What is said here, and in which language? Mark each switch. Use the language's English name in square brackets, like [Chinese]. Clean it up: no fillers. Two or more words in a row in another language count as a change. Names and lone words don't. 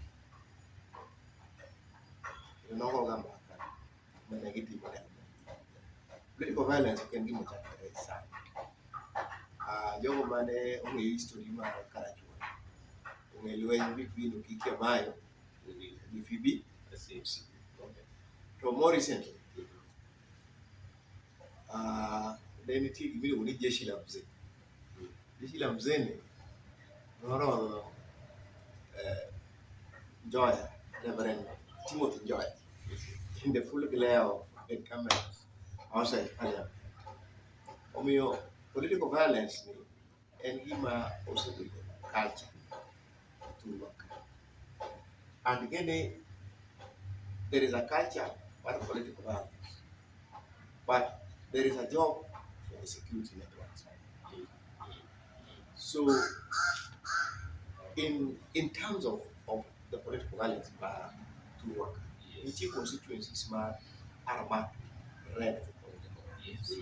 [Luo (Kenya and Tanzania)] Nogo ga mbaka mane gitimo ne. [English] Political violence [Luo (Kenya and Tanzania)] ok en gima chakore sana. Jogo mane ong'eyo history mar Karachuonyo ong'eyo lweny between Okike Mayo gi Fibi. To more recently ne nitie gima iluongo ni [Swahili] jeshi la mzee. Jeshi la mzee [Luo (Kenya and Tanzania)] ni noro Njoya, Reverend Timothy Njoya, [English] in the full glare of the cameras outside Parliament. [Luo (Kenya and Tanzania)] Omiyo [English] political violence [Luo (Kenya and Tanzania)] ni en gima osebedo [English] culture to work. And again, there is a culture for political violence, but there is a job for the security networks. So, in terms of the political violence to work, which constituencies are marked red for political violence.